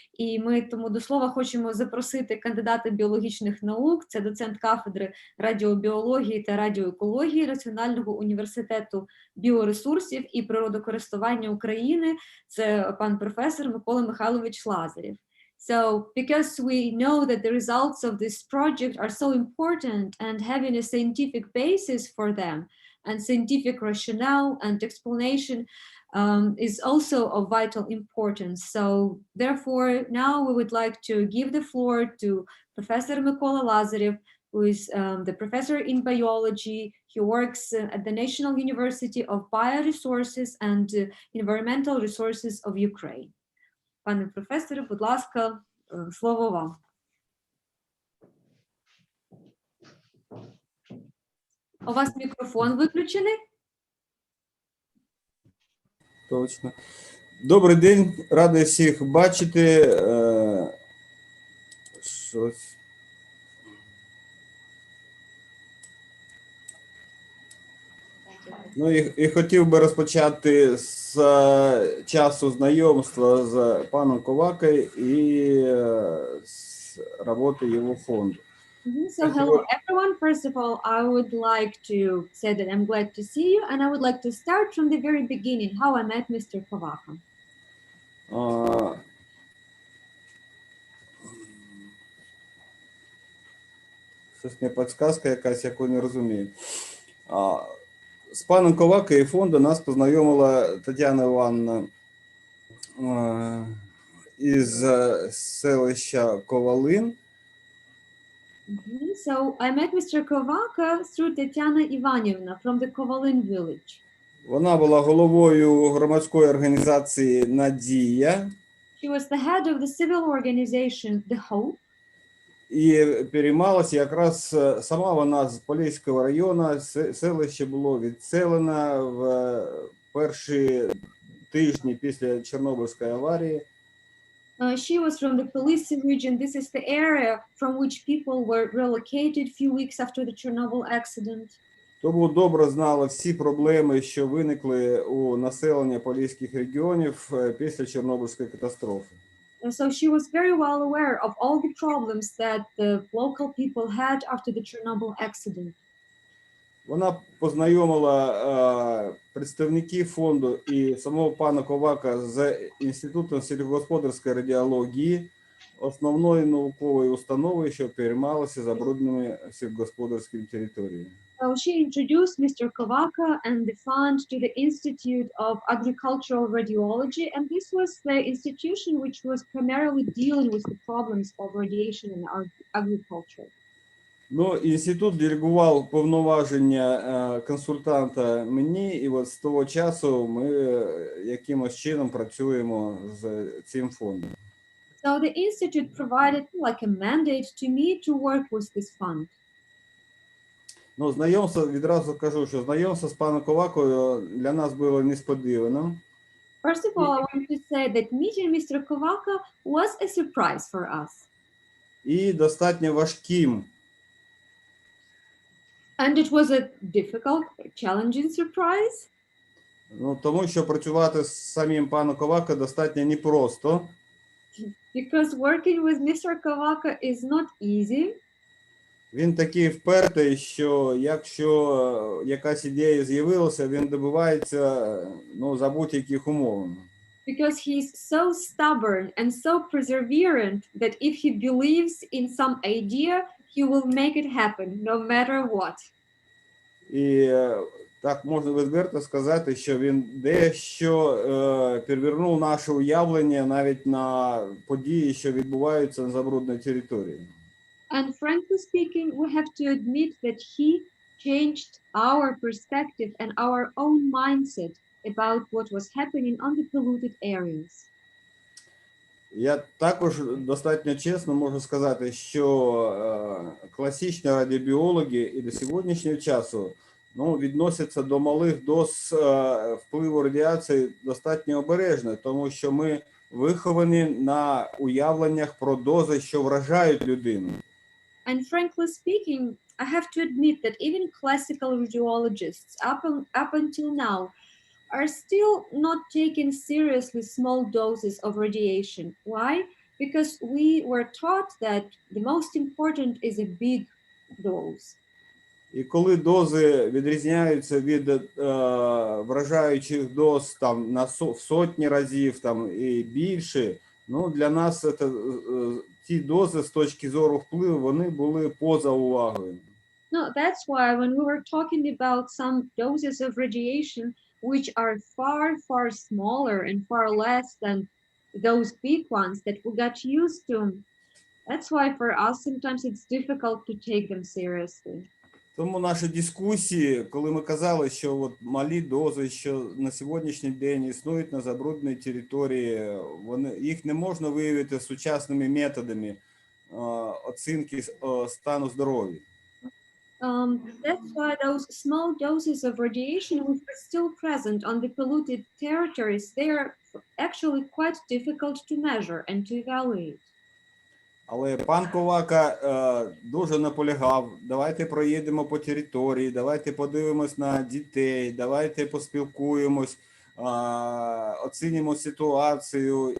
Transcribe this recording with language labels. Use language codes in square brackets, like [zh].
[uk] І ми тому до слова хочемо запросити кандидата біологічних наук, це доцент кафедри радіобіології та радіоекології Національного університету біоресурсів і природокористування України, це пан професор Микола Михайлович Лазарєв. [en] So, because we know that the results of this project are so important and having a scientific basis for them and scientific rationale and explanation is also of vital importance. So, therefore, now we would like to give the floor to Professor Mykola Lazarev, who is the professor in biology. He works at the National University of Bioresources and Environmental Resources of Ukraine. [uk] Пане професоре, будь ласка, слово вам. У вас мікрофон виключений? Точно. Добрий день, радий всіх бачити. Щось. Ну і хотів би розпочати з часу знайомства з паном Ковакою і з роботи його фонду. [en] So hello everyone. First of all, I would like to say that I'm glad to see you, and I would like to start from the very beginning, how I met Mr. Kovaka. [uk] Щось не підказка якась, яку не розумію. З паном Ковакою і фонду нас познайомила Тетяна Івановна із селища Ковалин. [en] So I met Mr. Kovaka through Tatiana Ivanivna from the Kovalin village. [uk] Вона була головою громадської організації «Надія». [en] She was the head of the civil organization, The Hope. [uk] І переймалася якраз сама вона з Поліського району, селище було відселено в перші тижні після Чорнобильської аварії. [en] She was from the Polissy region. This is the area from which people were relocated a few weeks after the Chernobyl accident. [uk] Тому добре знала всі проблеми, що виникли у населення поліських регіонів після Чорнобильської катастрофи. [en] So she was very well aware of all the problems that the local people had after the Chernobyl accident. [uk] Вона познайомила представників фонду і самого пана Ковака з Інститутом сільськогосподарської радіології, основною науковою установою, що переймалася забрудненими сільськогосподарськими територіями. [en] So she introduced Mr. Kovaka and the fund to the Institute of Agricultural Radiology, and this was the institution which was primarily dealing with the problems of radiation in agriculture. [uk] Ну, інститут делегував повноваження консультанта мені, і от з того часу ми якимось чином працюємо з цим фондом. [en] So the institute provided like a mandate to me to work with this fund. [uk] Ну, знайомство, відразу кажу, що знайомство з паном Ковакою для нас було несподіваним. [en] First of all, I want to say that meeting Mr. Kovaka was a surprise for us. [uk] І достатньо важким. [en] And it was a difficult, challenging surprise. [uk] Ну, тому що працювати з самим паном Ковакою достатньо непросто. [en] Because working with Mr. Kovaka is not easy. [uk] Він такий впертий, що якщо якась ідея з'явилася, він добивається за будь-яких умов. [en] Because he's so stubborn and so perseverant that if he believes in some idea, he will make it happen no matter what. [uk] І так можна відверто сказати, що він дещо перевернув наше уявлення навіть на події, що відбуваються на забрудненій території. [en] And frankly speaking, we have to admit that he changed our perspective and our own mindset about what was happening on the polluted areas. [uk] Я також достатньо чесно можу сказати, що класичні радіобіологи і до сьогоднішнього часу відносяться до малих доз впливу радіації достатньо обережно, тому що ми виховані на уявленнях про дози, що вражають людину. [en] And frankly speaking, I have to admit that even classical radiologists up until now are still not taking seriously small doses of radiation. Why? Because we were taught that the most important is a big dose. [uk] І коли дози відрізняються від вражаючих доз там в сотні разів і більше, для нас ті дози з точки зору впливу, вони були поза увагою. [en] No, that's why when we were talking about some doses of radiation, which are far, far smaller and far less than those big ones that we got used to, that's why for us sometimes it's difficult to take them seriously. [uk] Тому наші дискусії, коли ми казали, що малі дози, що на сьогоднішній день існують на забрудненій території, їх не можна виявити сучасними методами оцінки стану здоров'я. [en] That's why those small doses of radiation which are still present on the polluted territories, they are actually quite difficult to measure and to evaluate. [uk] Але пан Ковака дуже наполягав, давайте проїдемо по території, давайте подивимось на дітей, давайте поспілкуємось, оцінимо ситуацію.